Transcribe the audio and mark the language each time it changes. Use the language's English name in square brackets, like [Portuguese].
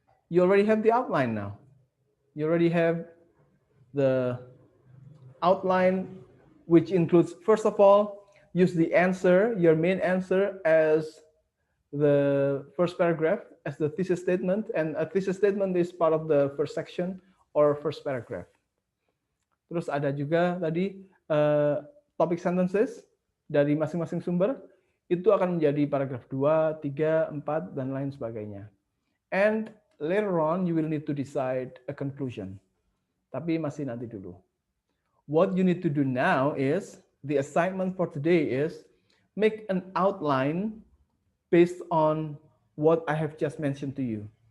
[English] You already have the outline now. You already have the outline, which includes, first of all, use the answer, your main answer, as the first paragraph, as the thesis statement, and a thesis statement is part of the first section or first paragraph. [Indonesian] Terus ada juga tadi topic sentences dari masing-masing sumber, itu akan menjadi paragraf 2, 3, 4, dan lain sebagainya. [English] And later on, you will need to decide a conclusion. [Indonesian] Tapi masih nanti dulu. [English] What you need to do now is, the assignment for today is, make an outline based on what I have just mentioned to you.